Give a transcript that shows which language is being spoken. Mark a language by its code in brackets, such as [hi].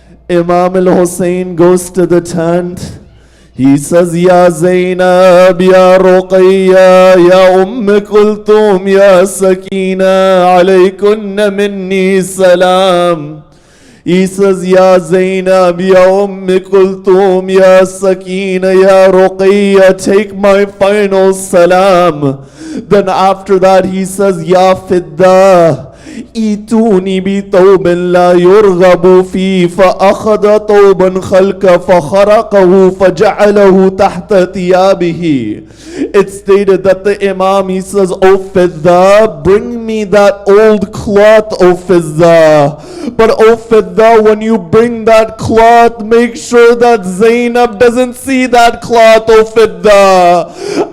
[en] Imam al-Hussein goes to the tent. He says, Ya Zainab, Ya Ruqayya, Ya Kulthum, Ya Sakina, alaykunna minni salam. He says, Ya Zainab, Ya Kulthum, Ya Sakina, Ya Ruqayya, take my final salam. Then after that he says, Ya Fidda, [ar] إيتوني بثوب لا يرغب فيه فأخذ ثوبا خلق فخرقه فجعله تحت ثيابه. [en] It stated that the Imam, he says, O Fidda, bring me that old cloth, O Fidda. But O Fidda, when you bring that cloth, make sure that Zainab doesn't see that cloth, O Fidda.